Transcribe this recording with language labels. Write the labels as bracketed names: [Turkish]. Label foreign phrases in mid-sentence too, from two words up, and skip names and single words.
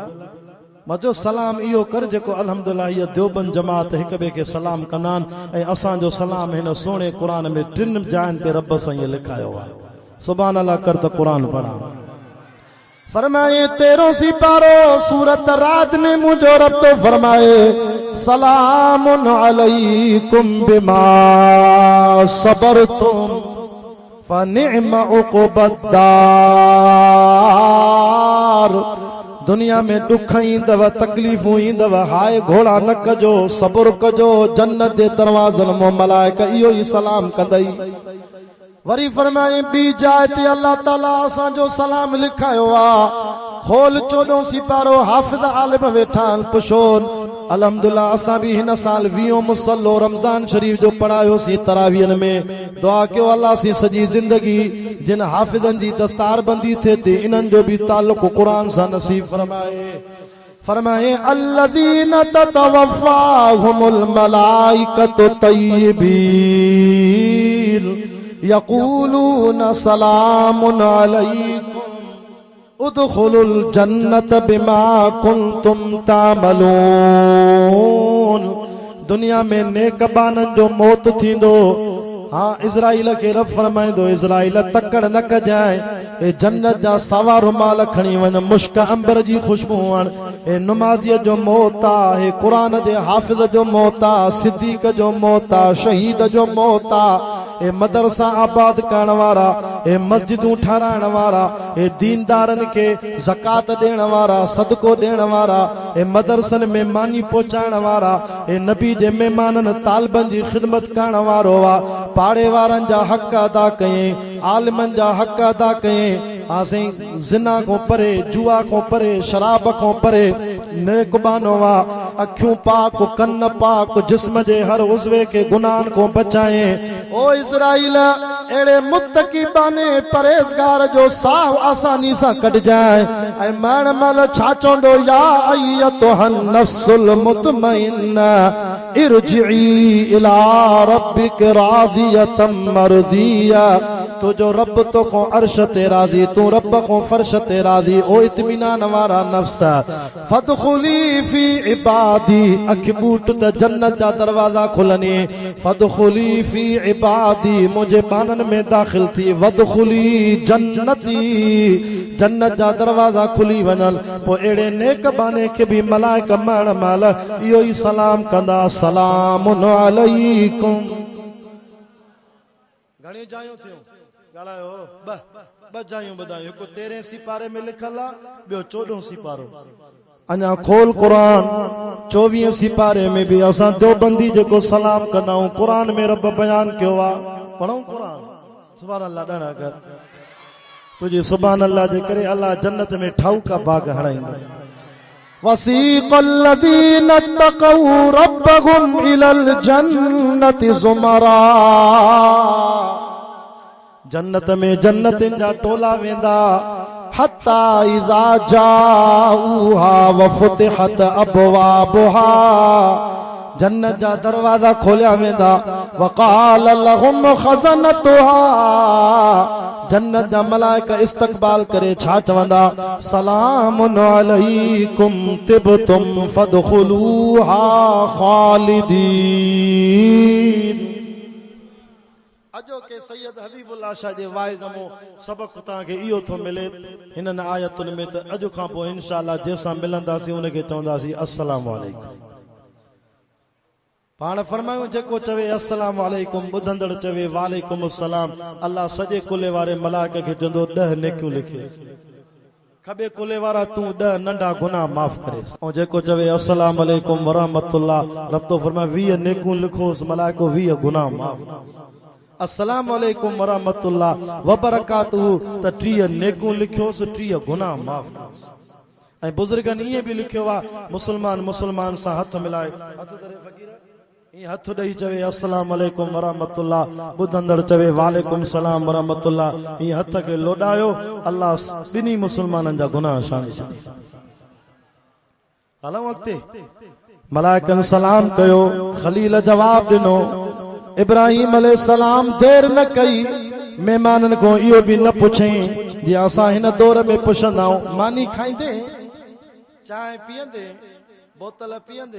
[Sindhi] मां चयो सलाम इहो कर जेको अल्हम्दुलिल्लाह इहा देवबंद जमात हिक ॿिए खे सलाम कंदा आहिनि, ऐं असांजो सलाम हिन सुहिणे क़ुरान में 3 जाइनि ते रब सां ईअं लिखायो आहे। [Arabic] سبحان الله [Sindhi] कर त क़ुरान पढ़ा। फरमाए 13 सिपारो सूरत रात में मुझो रब तो फरमाए [Arabic] سلام عليكم بما صبرتم. فنعم عقبى الدار. [Sindhi] दुनिया में दुख ईंदव, तकलीफ़ूं ईंदव, हाय घोड़ा न कजो, सब्र कजो, जन्नत जे दरवाज़नि मों मलाइका इहो ई सलाम कंदई। वरी फरमाए ॿी जाइ ते अल्लाह ताला असांजो सलाम लिखायो आ। खोल 14 सिपारो, हाफ़िज़ आलिम वेठा आहिनि, पुछोन। अल्हम्दुलिल्लाह असां भी हिन साल 20 मुसल्लो रमज़ान शरीफ जो पढ़ायोसीं तरावीहन में। दुआ कयो अल्लाह सी सॼी ज़िंदगी जिन हाफ़िज़नि जी दस्तारबंदी थिए थी इन्हनि जो भी ताल्लुक़ क़ुरान सां नसीब फरमाए। [Arabic] फरमाए الذين تتوفاهم الملائكة طيبين يقولون سلام عليكم ادخلوا الجنة بما كنتم تعملون. [Sindhi] दुनिया में नेक बाननि जो मौत थींदो। हाँ इज़राइल के रब फरमाइंदो इज़राइल तकड़ न कजाए, ए जन्नत जा सावा रुमाल खणी वञ, मुश्क अंबर जी खुशबू वण। ए नमाज़ीअ जो मौत आ, ए क़ुरान जे हाफ़िज़ जो मौत आ, सिद्दीक़ जो मौत आ, शहीद जो मौत आ, ए मदरसा आबाद करण वारा, ए मस्जिदूं ठाराइण वारा, ए दीनदारन के ज़कात ॾियण वारा, सदको ॾियण वारा, ए मदरसन में मानी पहुचाइण वारा, ए नबी जे मेहमानन तालिबन जी ख़िदमत करण वारो आ। पाड़े वारन जा हक़ अदा कयईं, आलिमन जा हक़ अदा कयईं। आसीं ज़िना को परे, जुआ को परे, शराब को परे नेक बानो आ। अखियूं पाक, कन्न पाक, जिस्म जे हर उज़वे के गुनाहन को बचाए। ओ इज़राइल एड़े मुत्तकी बाने परहेज़गार जो साह आसानी सां कढजाए। ऐं मरण महिल छा चवंदो, [Arabic] يا أيتها النفس المطمئنة ارجعي إلى ربك راضية مرضية. [Sindhi] तुझो रब तो को अर्श ते राज़ी, तू रब को फर्श ते राज़ी। ओ इत्मीनान वारा नफ्स [Arabic] فادخلي في عبادي. [Sindhi] अख बूट त जन्नत जा दरवाजा खुलनी। [Arabic] فادخلي في عبادي, [Sindhi] मुझे बानन में दाखिल थी। [Arabic] وادخلي جنتي, [Sindhi] जन्नत जा दरवाजा खुली वञल। पो एड़े नेक बाने के भी मलाइका मरण महिल इहो ई सलाम कंदा, [Arabic] سلام عليكم. [Sindhi] घणी जायूं थियूं ॻाल्हायो, ब जायूं ॿुधायूं। हिकु 13 सिपारे में लिखल आहे, ॿियो 14 सिपारो। अञा खोल क़ुरान 24 सिपारे में भी असां देवबंदी जेको सलाम कंदा आहियूं, क़ुरान में रब बयान कयो आहे। पढ़ूं क़ुरान। [Arabic] سبحان الله [Sindhi] ॾाढा कर तुझे [Arabic] سبحان الله [Sindhi] जे करे अल्लाह जन्नत में ठाउका बाग हणाईंदा। [Arabic] وسيق الذين اتقوا ربهم إلى الجنة زمرا. [Sindhi] जन्नत में जन्नतिन जा टोला वेंदा। [Arabic] حتى إذا جاءوها وفتحت أبوابها. [Sindhi] जन्नत जा दरवाजा खोलिया वेंदा। [Arabic] وقال لهم خزنتها. [Sindhi] जन्नत जा मलाइका इस्तक़बाल करे छा चवंदा, [Arabic] سلام عليكم طبتم فادخلوها خالدين. [Sindhi] अजो के सैयद हबीबुल्लाह शाह जे वाइज़मो सबक तव्हांखे इहो थो मिले हिननि आयतुनि में। त अॼु खां पोइ इंशाअल्लाह जंहिंसां मिलंदासीं उनखे चवंदासीं [Arabic] السلام عليكم. [Sindhi] पाण फरमायूं जेको चवे [Arabic] السلام عليكم, [Sindhi] ॿुधंदड़ चवे [Arabic] وعليكم السلام, [Sindhi] अल्लाह सॼे कुले वारे मलाइके खे चवंदो 10 नेकियूं लिखे। खबे कुले वारा तूं 10 नंढा गुनाह माफ़ करे। ऐं जेको चवे [Arabic] السلام عليكم ورحمة الله, [Sindhi] रब तो फरमाए 20 नेकियूं लिखोसि, मलाइको 20 गुनाह माफ़। [Arabic] السلام عليكم ورحمة الله وبركاته [Sindhi] त 30 नेकियूं लिखियोसि, 30 गुनाह माफ़। ऐं बुज़ुर्गनि ईअं बि लिखियो आहे, मुस्लमान मुस्लमान सां हथ मिलाए, हथ ॾेई चवे [Arabic] السلام عليكم ورحمة الله, [Sindhi] ॿुधंदड़ चवे [Arabic] وعليكم سلام ورحمة الله. [Sindhi] हीअ हथ खे लोॾायो, अल्लाह ॿिन्ही मुस्लमाननि जा गुनाह छाणे छॾे। हलऊं अॻिते। मलाइकनि सलाम कयो, खलील जवाब ॾिनो। इब्राहिम अलैहिस्सलाम देर न कई, मेहमाननि को इहो बि न पुछई जीअं असां हिन दौर में पुछंदा आहियूं, मानी खाईंदे, चांहि पीअंदे, बोतल पीअंदे।